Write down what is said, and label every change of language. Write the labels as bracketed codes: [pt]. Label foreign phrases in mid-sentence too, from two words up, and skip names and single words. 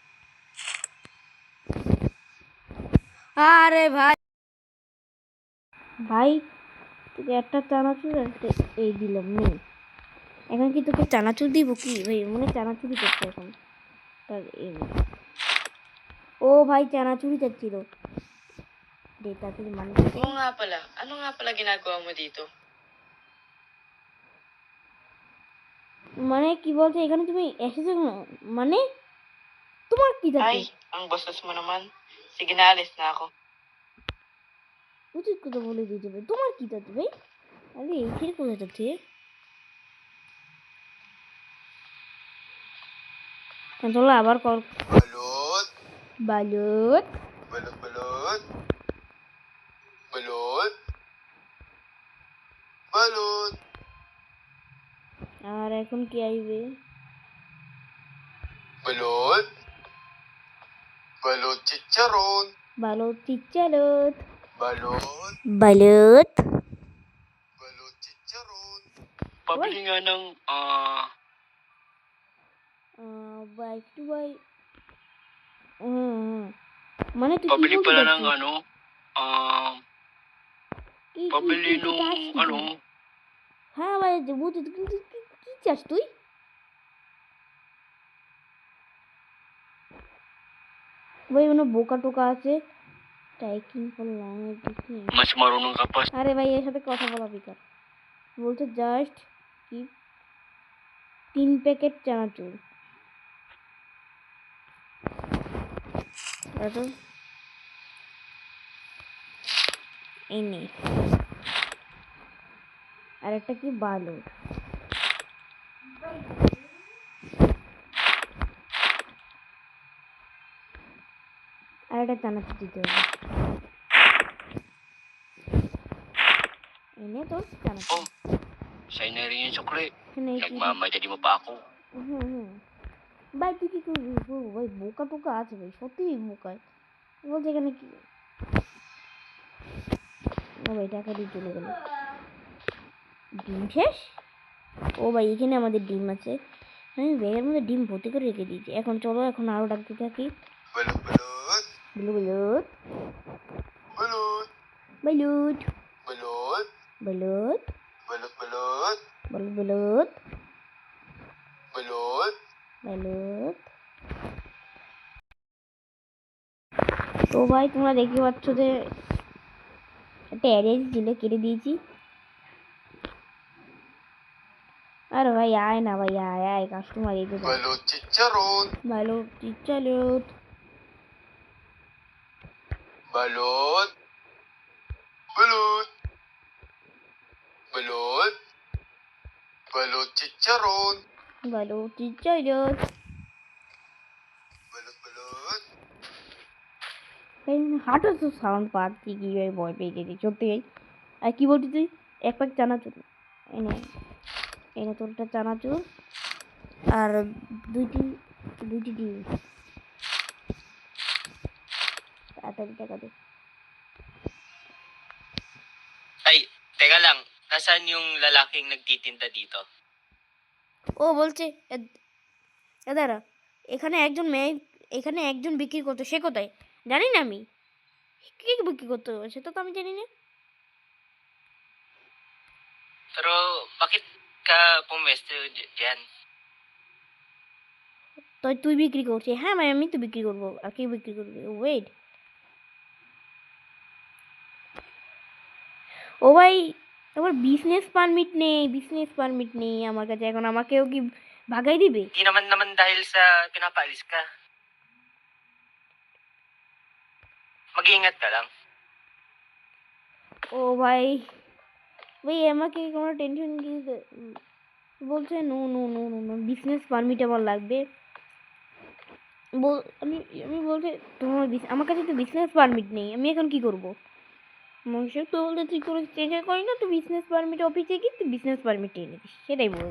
[bn] আরে ভাই ভাই তোকে একটা চানাচুর আর এই দিলাম নে। এখন কি তোকে চানাচুর দিব কি ভাই? মনে চানাচুরি করছে এখন তার ও ভাই চানাচুরি চাচ্ছিল দে তাড়াতাড়ি মানুষ। [tl] Oo nga pala. Ano nga pala ginagawa mo dito? [bn] মানে কি বলছে এখানে তুমি এসেছো না? মানে তোমার কি থাকে? [tl] Ay, ang bastos mo naman. Sige na, alis na ako. [bn] উচিত কথা বলে দিয়ে যাবে। তোমার কি থাকে ভাই? আরে এই ছেলে কোথায় যাচ্ছে? চলো আবার কল। [tl] Balot. বালুত Balot, balot. Balot. Balot. [bn] আর এখন কি আসবে? [tl] Balot. Balot chicharon. balut chicharon Balot. বালুত Balot chicharon. Pabili nga ng, বাই টু বাই। [bn] মানে তুই কি [tl] pabili [bn] বলতে [tl] pala ng [bn] চাচ্ছিস? [tl] ano, [bn] কি [tl] pabili [bn] কি [tl] nung [bn] চাস কি [tl] ano, [bn] তুই? হ্যাঁ ভাই বুঝতে কিন্তু কি চাস তুই? ভাই ওখানে বোকা টোকা আছে। টাইকিং ফর ল্যাঙ্গুয়েজ। [tl] mas marunong ka pa. [bn] আরে ভাই এর সাথে কথা বলা বেকার। বলছে জাস্ট কি 3 প্যাকেট চানাচুর। এত এই নে আর একটা কি বালুর আর একটা চানাচুর দিতে হবে। এই নে তোর চানাচুর। [tl] Oh, sa'yo na rin yung sukli. [bn] এখানে কি [tl] Nagmamadali mo pa ako. [bn] হুম ভাই তুই কি করবি? ভাই বোকা টোকা আছে ভাই, সত্যি বোকায় বলছে এখানে কি। ও ভাই টাকা দিয়ে চলে গেল। ডিম শেষ? ও ভাই এখানে আমাদের ডিম আছে, আমি ব্যাগের মধ্যে ডিম ভর্তি করে রেখে দিয়েছি। এখন চলো এখন আরো ডাকতে থাকি। [tl] Balot, balot. বালুত Balot. বালুত Balot. বালুত Balot, balot. বালুত Balot. বালুত। [bn] তো ভাই তোমরা দেখতে পাচ্ছ যে একটা অ্যারেঞ্জ ছিল, কেটে দিয়েছি। আরে ভাই আয় না ভাই, আয় আয় কাস্টমার এই তো [tl] Balot chicharon. ভালো চালুত। Balot. Balot. Balot. Balot chicharon. ভালো চালুত। Balot, balot. [bn] হাঁটো তো সাউন্ড পাচ্ছি কি ভাই, ভয় পেয়ে গেছি সত্যি ভাই। আর কি বলছি তুই? এক প্যাক চানাচুর এনে এনে তোরটা চানাচুর আর দুইটি ডিম। তাড়াতাড়ি টাকা দে। [tl] Ay, teka lang. Nasaan yung lalaking nagtitinda dito? [bn] ও বলছে দাঁড়া, এখানে একজন মেয়ে, এখানে একজন বিক্রি করতো, সে কোথায় জানি না আমি। কি বিক্রি করতো সেটা তো আমি জানি না। [tl] Pero, bakit ka pumwesto dyan? [bn] তো তুই বিক্রি করছিস? হ্যাঁ ভাই আমি তো বিক্রি করবো, আর কি বিক্রি করবি? ওয়েট ও ভাই আমার [en] business permit [bn] নেই আমার কাছে এখন। আমাকেও কি ভাগাই দিবে? [tl] Di naman dahil sa pinapaalis ka. Mag-iingat ka lang. [bn] ও ভাই ভাই আমাকে কোনো টেনশন বলছে [en] no no no no no business permit [bn] আমার লাগবে। আমি আমি বলছি তোমার আমার কাছে তো [en] business permit [bn] নেই, আমি এখন কি করবো? মানুষের তো বলতে তুই কোনো চেঞ্জ করি না, তুই [en] business permit [bn] অফিসে গিয়ে তুই [en] business permit [bn] নিয়ে নিতিস, সেটাই বলবো।